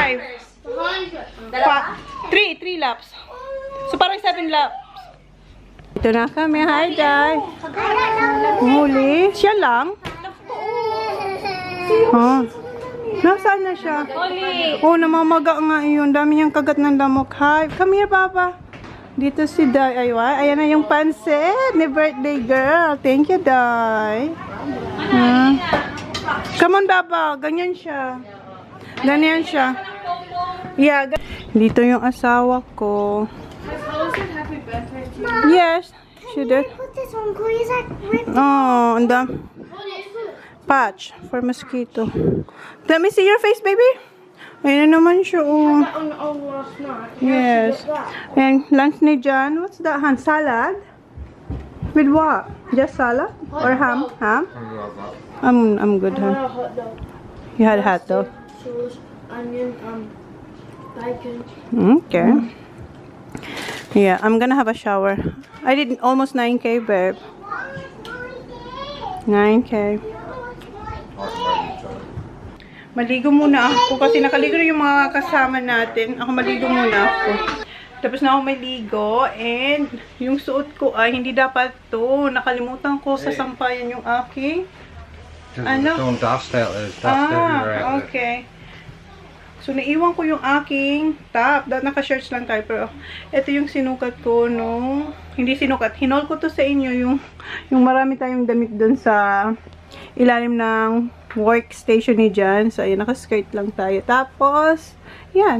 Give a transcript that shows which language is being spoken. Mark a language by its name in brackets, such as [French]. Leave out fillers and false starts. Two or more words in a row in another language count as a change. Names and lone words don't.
[Filipino] 3 laps. So, parang 7 laps. Ito na kami. Hi, Day. Huli. Siya lang. Nasaan na siya? Oli! Oh, namamaga nga yun. Dami niyang kagat ng lamok. [English] Hi, come here, Papa. [Filipino] Dito si Day. Ayan na yung pansit ni [English] birthday girl. Thank you, Day. Come on, Papa. [Filipino] Ganyan siya. Ganyan siya. Yeah. Dito yung asawa ko. [English] Yes, she did. Put this on, please. Oh, and the patch for mosquito. Let me see your face, baby. [Filipino] Ayun na naman siya, [English] oh. Yes. And lunch ni Jan. What's that, Han? Salad? With what? Just salad? Or ham? Ham? I'm good, huh? You had a hot dog. Onion, bacon. Okay. Yeah, I'm gonna have a shower. I did almost 9K, babe. 9K. [Filipino] Maligo muna ako kasi nakaligo na yung mga kasama natin. Ako maligo muna ako. Tapos na ako maligo and yung suot ko ay hindi dapat to. Nakalimutan ko sa sampayan yung aking ano? [English] Throwing dust out there. Dust everywhere out there. Okay. So, [Filipino] naiwan ko yung aking top. Naka-shirts lang tayo. Pero, ito yung sinukat ko nung... Hindi sinukat. Hinol ko to sa inyo yung marami tayong damit dun sa ilalim ng workstation ni Jan. So, ayan. Naka-skirt lang tayo. Tapos, yan.